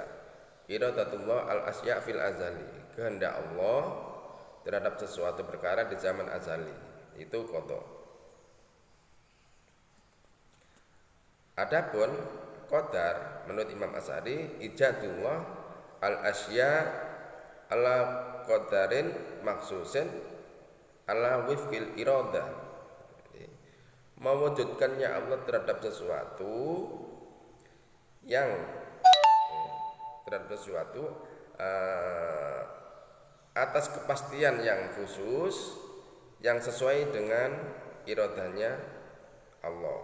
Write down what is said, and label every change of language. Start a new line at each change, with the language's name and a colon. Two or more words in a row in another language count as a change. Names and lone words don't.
Arabic: إرادة الله الأشياء في الأزل.
Indonesian: Kehendak Allah terhadap sesuatu perkara di zaman azali, itu qada. Adapun qadar menurut Imam Asy'ari
Arabic: إيجاد الله الأشياء على قدر مخصوص على وفق الإرادة.
Indonesian: Mewujudkannya Allah terhadap sesuatu yang atas kepastian yang khusus yang sesuai dengan iradahnya Allah.